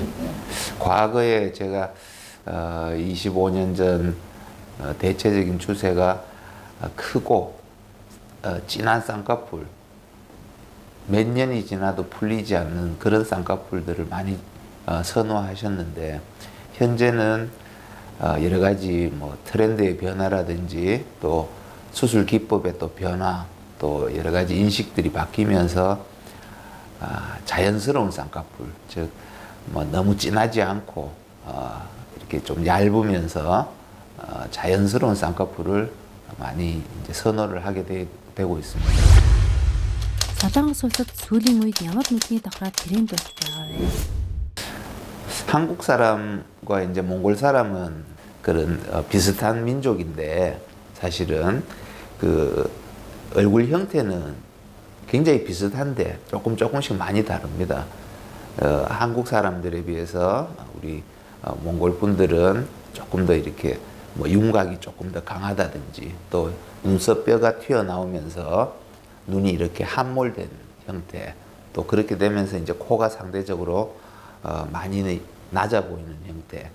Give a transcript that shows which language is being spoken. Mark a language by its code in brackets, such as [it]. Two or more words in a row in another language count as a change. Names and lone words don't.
[ko] 과거에 제가 25년 전 대체적인 추세가 크고 진한 쌍꺼풀, 몇 년이 지나도 풀리지 않는 그런 쌍꺼풀들을 많이 선호하셨는데, 현재는 여러 가지 뭐 트렌드의 변화라든지 또 수술 기법의 또 변화, 또 여러 가지 인식들이 바뀌면서 자연스러운 쌍꺼풀, 즉 뭐 너무 진하지 않고 이렇게 좀 얇으면서 자연스러운 쌍꺼풀을 많이 이제 선호를 하게 되고 있습니다. [mn] Солонгос улсад сүүлийн үед ямар нүдний давхраа 트렌드 болж байгаа вэ? [ko] 한국 사람과 이제 몽골 사람은 그런 비슷한 민족인데, 사실은 그 얼굴 형태는 굉장히 비슷한데 조금씩 많이 다릅니다. 한국 사람들에 비해서 우리 몽골 분들은 조금 더 이렇게 뭐 윤곽이 조금 더 강하다든지, 또 눈썹뼈가 튀어나오면서 눈이 이렇게 함몰된 형태, 또 그렇게 되면서 이제 코가 상대적으로 많이 낮아 보이는 형태.